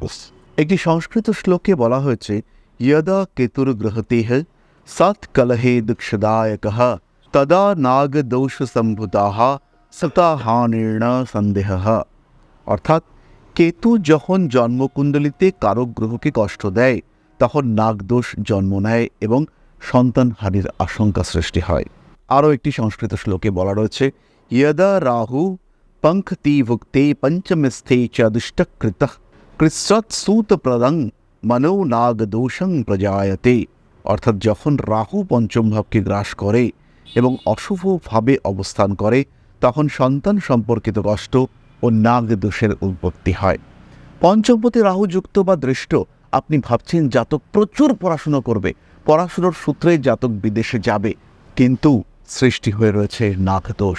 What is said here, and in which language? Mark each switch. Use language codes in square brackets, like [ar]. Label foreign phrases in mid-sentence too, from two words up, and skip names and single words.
[bn] একটি সংস্কৃত শ্লোকে বলা হয়েছে, [sa] যদা কেতুর গ্রহতেহ সৎ কলহে দুঃখদায়কঃ তদা নাগদোষ সম্ভূতাঃ সতাহানির্ণ সন্দেহ। [bn] অর্থাৎ কেতু যখন জন্মকুণ্ডলিতে কারক গ্রহকে কষ্ট দেয় তখন নাগদোষ জন্ম নেয় এবং সন্তানহানির আশঙ্কা সৃষ্টি হয়। আরও একটি সংস্কৃত শ্লোকে বলা রয়েছে, [sa] যদা রাহু পঙ্খতি ভুক্তে পঞ্চমস্থে চ দুষ্টকৃতঃ কৃচ্ছৎসূতপ্রদং মনো নাগদোষং প্রজায়তে। [bn] অর্থাৎ যখন রাহু পঞ্চম ভাবকে গ্রাস করে এবং অশুভভাবে অবস্থান করে তখন সন্তান সম্পর্কিত কষ্ট ও নাগদোষের উৎপত্তি হয়। পঞ্চমপতি রাহু যুক্ত বা দৃষ্ট, আপনি ভাবছেন জাতক প্রচুর পড়াশুনো করবে, পড়াশুনোর সূত্রে জাতক বিদেশে যাবে, কিন্তু সৃষ্টি হয়ে রয়েছে নাগদোষ।